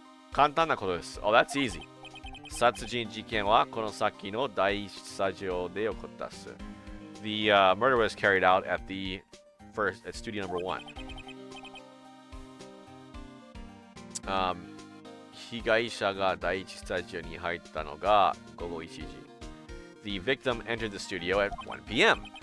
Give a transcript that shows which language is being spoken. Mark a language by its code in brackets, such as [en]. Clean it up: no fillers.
[ja] 簡単なことです。 [en] Oh, that's easy. [ja] 殺人事件はこの先の第一スタジオで起こったっす。 [en] The murder was carried out at studio number 1. [ja] 被害者が第一スタジオに入ったのが午後1時。 [en] The victim entered the studio at 1 p.m.